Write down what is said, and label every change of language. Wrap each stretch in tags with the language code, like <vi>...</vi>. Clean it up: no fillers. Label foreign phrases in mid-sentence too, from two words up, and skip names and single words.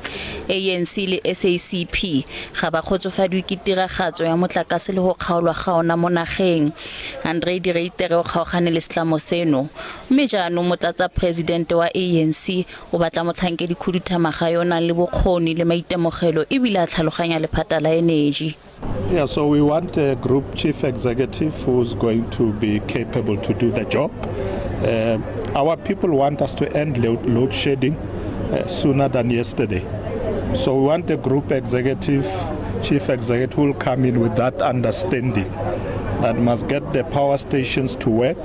<tn>ANC le SABC ga ba khotsofadwe ke tiragatso ya motlakase le go kgaolwa gaona mo nageng. Andre Director o kgaogane le setlamo seno. Mme jaanong motlatsa presidente wa ANC o batla motlhankedi khuduthamaga yo na le bokgoni le maitemogelo e bile a tlhaloganya lephata la energy.</tn> <en>Yeah, so we want a group chief executive who's going to be capable to do the job. Our people want us to end load shedding sooner than yesterday. So we want a group executive, chief executive who will come in with that understanding that must get the power stations to work.</en>